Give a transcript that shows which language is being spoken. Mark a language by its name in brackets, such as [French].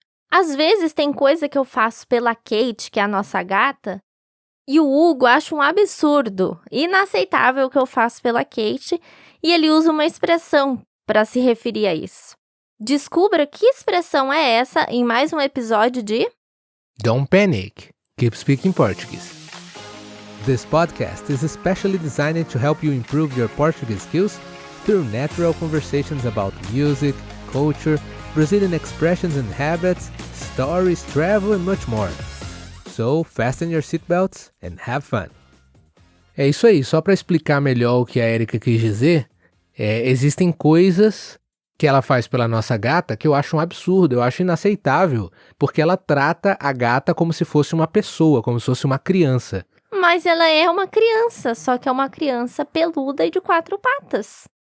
[Portuguese] Às vezes tem coisa que eu faço pela Kate, que é a nossa gata, e o Hugo acha um absurdo, inaceitável o que eu faço pela Kate, e ele usa uma expressão para se referir a isso. Descubra que expressão é essa em mais um episódio de [English] Don't panic. Keep speaking Portuguese. This podcast is especially designed to help you improve your Portuguese skills through natural conversations about music, culture, Brazilian expressions and habits, stories, travel and much more. So, fasten your seatbelts and have fun. [Portuguese] É isso aí, só para explicar melhor o que a Erika quis dizer, existem coisas que ela faz pela nossa gata que eu acho um absurdo, eu acho inaceitável, porque ela trata a gata como se fosse uma pessoa, como se fosse uma criança. Mas ela é uma criança, só que é uma criança peluda e de 4 patas.